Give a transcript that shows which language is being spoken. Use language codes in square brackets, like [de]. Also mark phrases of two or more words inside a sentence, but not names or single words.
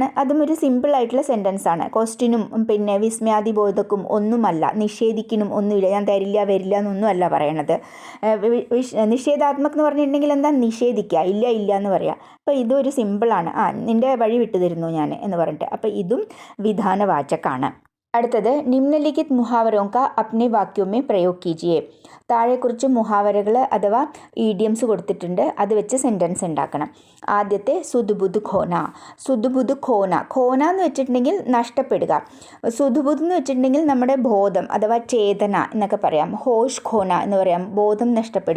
[ml] അതും ഒരു സിമ്പിളായിട്ടുള്ള സെൻറ്റൻസ് ആണ്. ക്വസ്റ്റ്യനും പിന്നെ വിസ്മയാദിബോധക്കും ഒന്നുമല്ല, നിഷേധിക്കനും ഒന്നുമില്ല, ഞാൻ തരില്ല വരില്ല എന്നൊന്നും അല്ല പറയണത്. നിഷേധാത്മക് എന്ന് പറഞ്ഞിട്ടുണ്ടെങ്കിൽ എന്താ? നിഷേധിക്കുക, ഇല്ല എന്ന് പറയുക. അപ്പോൾ ഇതൊരു സിമ്പിളാണ്, നിൻ്റെ വഴി വിട്ടു തരുന്നു ഞാൻ എന്ന് പറഞ്ഞിട്ട്. അപ്പോൾ ഇതും വിധാനവാചകാണ്. അടുത്തത് [hi] निम्नलिखित मुहावरों का अपने वाक्यों में प्रयोग कीजिए, [ml] താഴെക്കുറിച്ച് മുഹാവരകൾ അഥവാ ഈഡിയംസ് കൊടുത്തിട്ടുണ്ട്, അത് വെച്ച് സെൻറ്റൻസ് ഉണ്ടാക്കണം. ആദ്യത്തെ [hi] सुधबुध खोना, [ml] ഖോന എന്ന് വെച്ചിട്ടുണ്ടെങ്കിൽ നഷ്ടപ്പെടുക, സുധുബുധ് എന്ന് വെച്ചിട്ടുണ്ടെങ്കിൽ നമ്മുടെ ബോധം അഥവാ ചേതന എന്നൊക്കെ പറയാം. [hi] होश खोना [ml] എന്ന് പറയാം, ബോധം നഷ്ടപ്പെടുക.